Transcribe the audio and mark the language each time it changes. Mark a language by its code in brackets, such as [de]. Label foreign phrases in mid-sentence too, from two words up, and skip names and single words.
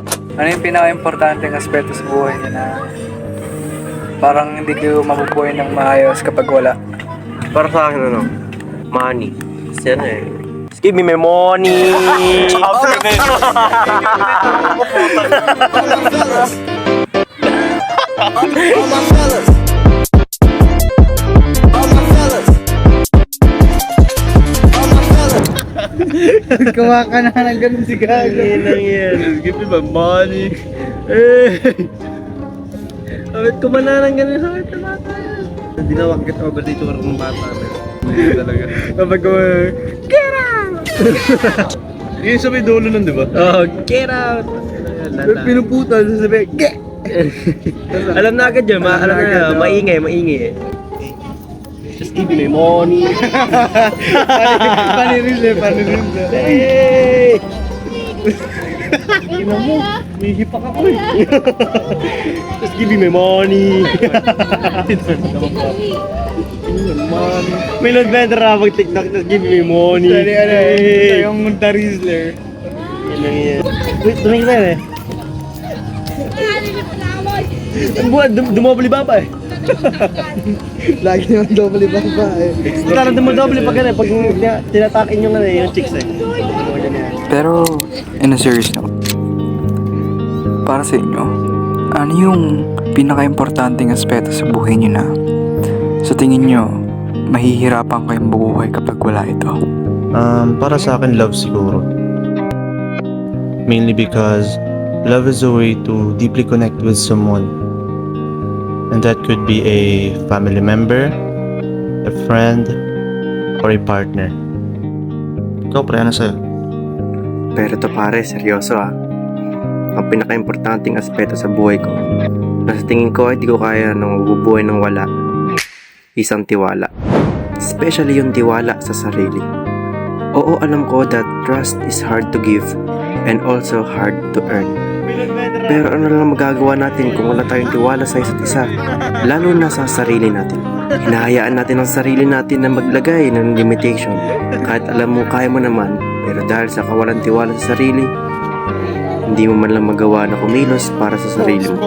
[tl] Ano yung pinaka-importanteng aspeto sa buhay niyo na parang hindi kayo mabubuhay ng maayos kapag wala? Para sa akin, ano? Money. Kasi ano eh. [en] Just give me my money! [tl] Gawa ka na ng ganun si Gago. Yan lang yan. [en] Just give me my money. [tl] Eh! Bakit kumana ng ganun sa akin na bata? Hindi na wakit over dito ka ng bata. Hindi talaga. Kapag [en] get out! [tl] Yung sa may dulo nun, di ba? [en] Oh, get out! [tl] Pinuputan, sasabi, get! Alam na agad yun, alam na, maingay, maingay. [en] Just give me my money. [tl] Panirin na. Hey! Ina mo, may hipak ako eh. [en] Just give me my money. [tl] May nagbenta na mag-tiktok, [en] just give me my money. [tl] Sorry, yung Tarizler. Yan lang yan. Wait, tumingin tayo eh. Ang buwan, dumobli ba pa eh? Lagi naman double baba eh. Parang dumodoble pag pag tinatakin yung yung chicks eh. Pero, [en] in a serious note, [tl] para sa inyo, ano yung pinaka-importanting aspeto sa buhay niyo na sa tingin niyo, mahihirapan kayong bubuhay kapag wala ito? Para sa akin, love siguro. [en] Mainly because love is a way to deeply connect with someone. And that could be a family member, a friend, or a partner. [tl] Ikaw, pre, ano sa'yo? Pero to pare, seryoso ah. Ang pinaka-importanting aspeto sa buhay ko, na sa tingin ko ay di ko kaya nang mabubuhay ng wala, isang tiwala. Especially yung tiwala sa sarili. Oo, alam ko [en] that trust is hard to give and also hard to earn. [tl] Pero ano lang magagawa natin kung wala tayong tiwala sa isa't isa, lalo na sa sarili natin. Hinahayaan natin ang sarili natin na maglagay ng limitation kahit alam mo kaya mo naman, pero dahil sa kawalan tiwala sa sarili, hindi mo man lang magawa na kumilos para sa sarili mo.